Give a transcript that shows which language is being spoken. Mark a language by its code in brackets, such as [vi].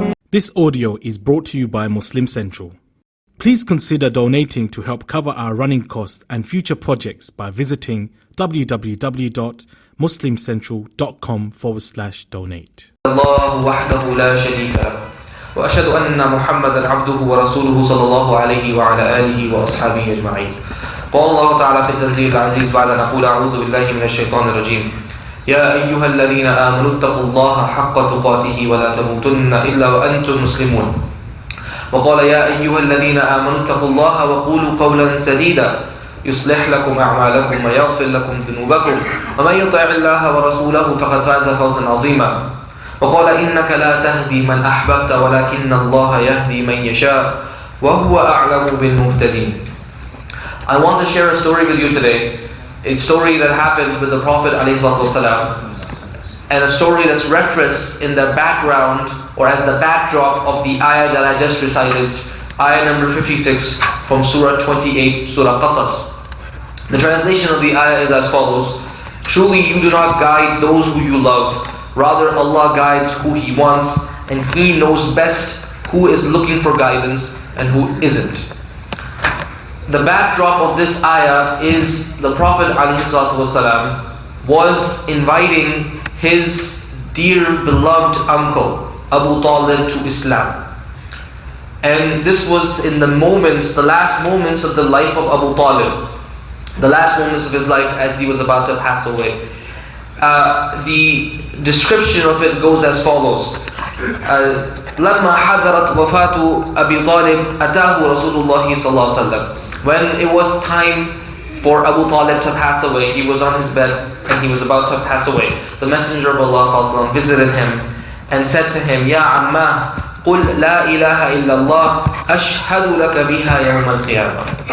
[en] This audio is brought to you by Muslim Central. Please consider donating to help cover our running costs and future projects by visiting www.muslimcentral.com/donate. [ar] الله وحده لا شريك له وأشهد أن محمدا عبده ورسوله صلى الله عليه وعلى آله وأصحابه أجمعين. قال الله تعالى في التنزيل العزيز بعد أن نقول أعوذ بالله من الشيطان الرجيم. يا أيها الذين آمنوا اتقوا الله حق تقاته ولا تموتن إلا وأنتم مسلمون. وقال يا أيها الذين آمنوا اتقوا الله وقولوا قولا سديدا يصلح لكم أعمالكم ويغفر لكم ذنوبكم ومن يطع الله ورسوله فقد فاز فوزا عظيما. وقال إنك لا تهدي من أحببت ولكن الله يهدي من يشاء وهو أعلم بالمهتدين. [en] I want to share a story with you today. A story that happened with the Prophet ﷺ, and a story that's referenced in the background or as the backdrop of the ayah that I just recited, ayah number 56 from Surah 28, Surah Qasas. The translation of the ayah is as follows: Truly you do not guide those who you love, rather Allah guides who He wants, and He knows best who is looking for guidance and who isn't. The backdrop of this ayah is the Prophet ﷺ was inviting his dear beloved uncle Abu Talib to Islam. And this was in the last moments of the life of Abu Talib, the last moments of his life as he was about to pass away. The description of it goes as follows: [ar] لما حضرت وفاة أبي طالب أتاه رسول الله صلى الله عليه وسلم. [en] When it was time for Abu Talib to pass away, he was on his bed and he was about to pass away. The Messenger of Allah ﷺ visited him and said to him, Ya Ammah, [ar] قل لا إله إلا الله أشهد لك بها يوم القيامة.